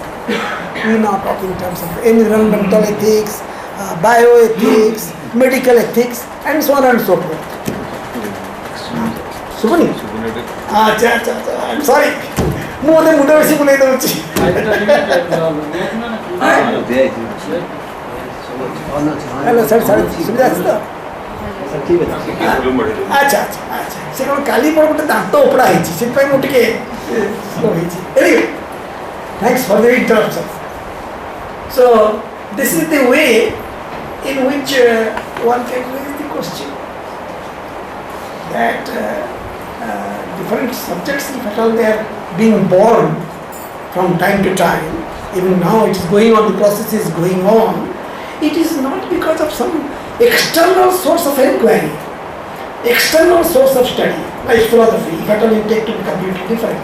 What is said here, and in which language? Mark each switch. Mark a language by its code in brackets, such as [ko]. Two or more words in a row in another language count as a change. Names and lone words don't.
[en] We now talk in terms of environmental ethics, bioethics, medical ethics, and so on and so forth. Subhani? I'm sorry. More than Muda Simulator. Hello, sir. [or] ଆଚ୍ଛା ଆଚ୍ଛା ଆଚ୍ଛା ସେ କ'ଣ କାଲି ମୋର ଗୋଟେ ଦାନ୍ତ ଉପଡ଼ା ହେଇଛି, ସେଥିପାଇଁ ମୁଁ ଟିକେ ସ୍ଲୋ ହେଇଛି. [en] Anyway, thanks for the interruption. So this is the way in which one can raise the question that different subjects, if at all they are being born from time to time, even now it is going on, the process is going on, it is not because of some external source of inquiry, external source of study, like philosophy, if at all you take to be completely different.